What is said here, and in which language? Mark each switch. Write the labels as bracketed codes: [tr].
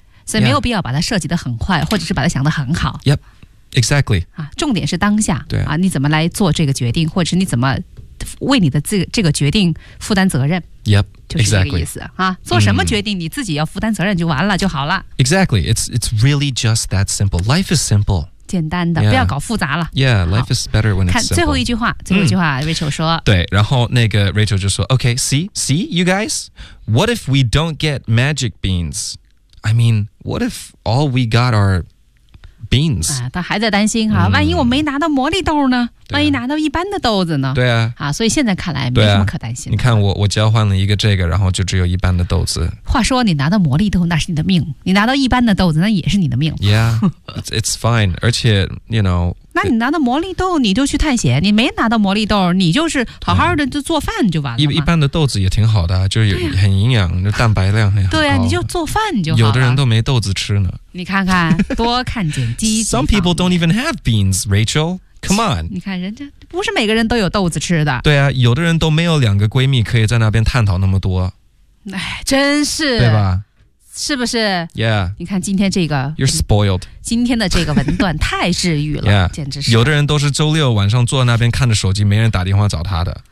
[zh] 所以没有必要把它设计得很坏、yeah. 或者是把它想得很好 [en] Yep, exactly、 [zh] 啊、重点是当下对、啊、你怎么来做这个决定或者是你怎么为你的这个决定负担责任 [en] Yep Exactly. [zh] 就是这个意思、啊、做什么决定、嗯、你自己要负担责任就完了就好了 [en] Exactly it's really just that simple Life is simple [zh] 简单的 [en] yeah, [zh] 不要搞复杂了 [en] Yeah, life is better when it's simple [zh] 看最后一句话最后一句话、嗯、Rachel 说对然后那个 Rachel 就说 [en] OK, see you guys What if we don't get magic beans? I mean, what if all we got are beans?、 [zh] 他还在担心、万一我没拿到魔力豆呢、万一拿到一般的豆子呢对啊所以现在看来没什么可担心的、你看我交换了一个这个然后就只有一般的豆子话说你拿到魔力豆那是你的命你拿到一般的豆子那也是你的命 [en] Yeah, it's fine 而且 you know [zh] 那你拿到魔力豆你就去探险你没拿到魔力豆你就是好好的就做饭就完了一般的豆子也挺好的就是很营养、就蛋白量很高对啊你就做饭就好了有的人都没豆子吃呢你看看多看见积极方面 [en] Some people don't even have beans, Rachel Come on [zh] 你看人家不是每个人都有豆子吃的对啊有的人都没有两个闺蜜可以在那边探讨那么多哎，真是对吧是不是 [en] Yeah [zh] 你看今天这个 [en] You're spoiled [zh] 今天的这个文段太治愈了 [en] Yeah [zh] 简直是有的人都是周六晚上坐在那边看着手机没人打电话找他的